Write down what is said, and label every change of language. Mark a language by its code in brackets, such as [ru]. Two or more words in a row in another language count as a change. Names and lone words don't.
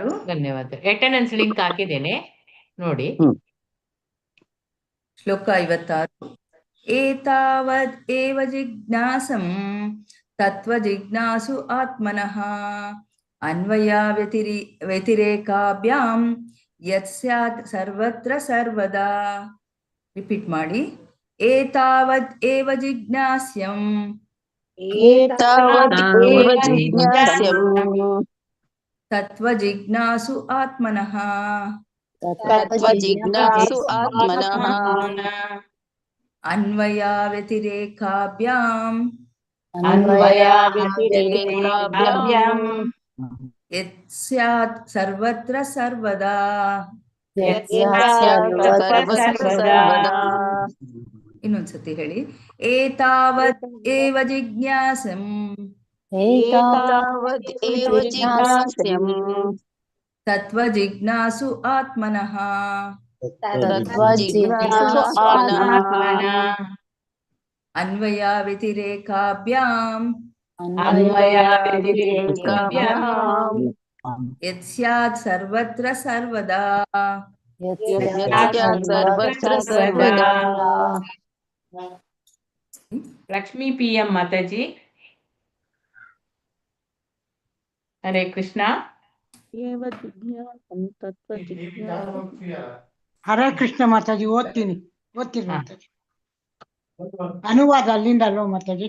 [kn] ಧನ್ಯವಾದ. [en] attendance link [kn] ಹಾಕಿದ್ದೇನೆ ನೋಡಿ. [sa] ಶ್ಲೋಕ 56. ಏತಾವದ್ ಏವ ಜಿಜ್ಞಾಸಂ ತತ್ವ ಜಿಜ್ಞಾಸು ಆತ್ಮನಃ ಅನ್ವಯ ವ್ಯತಿರೇಕಾಭ್ಯಾಂ ಯತ್ ಸ್ಯಾತ್ ಸರ್ವತ್ರ ಸರ್ವದಾ. [kn] ರಿಪೀಟ್ ಮಾಡಿ. [sa] ಏತಾವದ್ ಏವ ಜಿಜ್ಞಾಸ್ಯಂ ಏತಾವದ್ ಏವ ಜಿಜ್ಞಾಸ್ಯಂ ತತ್ವ ಜಿಜ್ಞಾಸು ಆತ್ಮನಃ ತತ್ವ ಜಿಜ್ಞಾಸು ಆತ್ಮನಃ ಅನ್ವಯ ವ್ಯತಿರೇಕಾಭ್ಯಾಂ ಅನ್ವಯ ವ್ಯತಿರೇಕಾಭ್ಯಾಂ ಯತ್ ಸ್ಯಾತ್ ಸರ್ವತ್ರ ಸರ್ವದಾ. ಯತ್ ಸ್ಯಾತ್ ಸರ್ವತ್ರ ಸರ್ವದಾ. [kn] ಇನ್ನೊಂದ್ಸತಿ ಹೇಳಿ. [sa] ಏತಾವತ್ ಏವ ಜಿಜ್ಞಾಸಂ ಏತಾವದ್ ಏವ ಜಿಜ್ಞಾಸ್ಯಂ ತತ್ವ ಜಿಜ್ಞಾಸು ಆತ್ಮನಃ ತತ್ವ ಜಿಜ್ಞಾಸು ಆತ್ಮನಃ ಅನ್ವಯ ವ್ಯತಿರೇಕಾಭ್ಯಾಂ ಅನ್ವಯ ವ್ಯತಿರೇಕಾಭ್ಯಾಂ ಯತ್ ಸ್ಯಾತ್ ಸರ್ವತ್ರ ಸರ್ವದಾ. ಯತ್ ಸ್ಯಾತ್ ಸರ್ವತ್ರ ಸರ್ವದಾ. [kn] ಲಕ್ಷ್ಮೀ PM ಮಾತಾಜಿ. [sa] ಹರೇ ಕೃಷ್ಣ. ಹರೇ ಕೃಷ್ಣ ಮಾತಾಜಿ. [kn] ಓದ್ತೀನಿ ಮಾತಾಜಿ. ಅನುವಾದ ಅಲ್ಲಿಂದ ಅಲ್ವಾ ಮಾತಾಜಿ?